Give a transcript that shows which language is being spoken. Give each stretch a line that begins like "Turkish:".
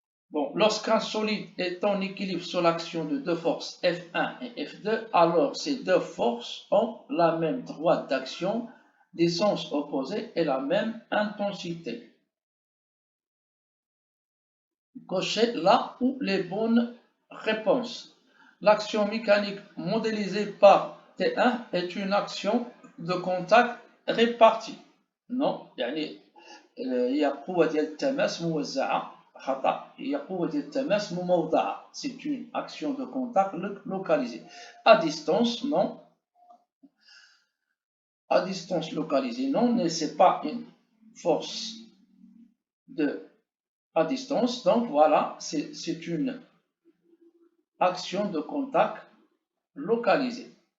French: Bon, lorsqu'un solide est en équilibre sous l'action de deux forces F1 et F2, alors ces deux forces ont la même droite d'action, des sens opposés et la même intensité. Cochez là où les bonnes réponses. L'action mécanique modélisée par T1 est une action de contact répartie.
Arabic: Non, يعني هي قوة ديال التماس موزعة. خطأ. هي قوة ديال التماس مموضعة.
French: C'est une action de contact localisée. À distance, non. À distance localisée, non, mais c'est pas une force à distance. Donc voilà, c'est une action de contact localisée.